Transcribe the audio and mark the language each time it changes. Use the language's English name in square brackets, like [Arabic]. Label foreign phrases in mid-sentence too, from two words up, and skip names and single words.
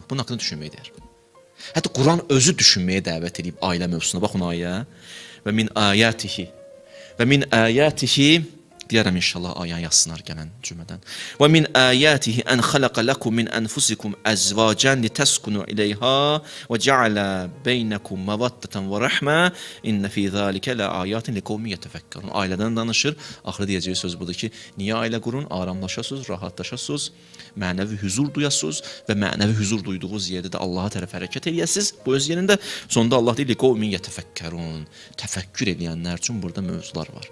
[Azerbaijani] Bunun haqqında düşünməyə dəyər. Hətta Quran özü düşünməyə dəvət edib ailə mövzusuna. Baxın ayə. [Arabic] ومن آياته. ومن آياته [Azerbaijani] deyərəm inşallah ayə yazsınlar gələn cümlədən. [Arabic] ومن آياته أن خلق لكم من أنفسكم أزواجا لتسكنوا إليها وجعل بينكم مودة ورحمة إن في ذلك لآيات لقوم يتفكرون. [Azerbaijani] Ailədən danışır. Axırı deyəcəyi söz budur ki, niyə ailə qurun? Aramlaşasınız, rahatlaşasınız, mənəvi huzur duyasınız və mənəvi huzur duyduğunuz yerdə də Allaha tərəf hərəkət edəsiniz. Bu öz yerində sonda Allah deyir [Arabic] لقوم يتفكرون. [Azerbaijani] Təfəkkür edənlər üçün burada mövzular var.